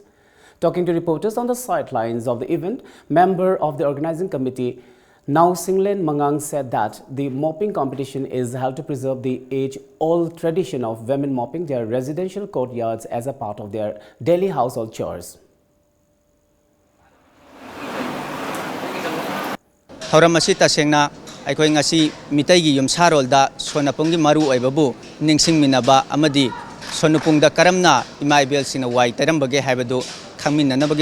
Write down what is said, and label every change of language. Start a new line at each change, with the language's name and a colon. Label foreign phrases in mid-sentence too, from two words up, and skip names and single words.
English: Talking to reporters on the sidelines of the event, member of the organizing committee Now Singlen Mangang said that the mopping competition is held to preserve the age-old tradition of women mopping their residential courtyards as a part of their daily household chores.
Manipuri: Thauramasi tasengna aikoi ngasi mitaigi yumsarolda sonapunggi maru oibabu ningsingminaba amadi sonupungda karamna imaibel sina wai tarambage haibadu khangminnanabagi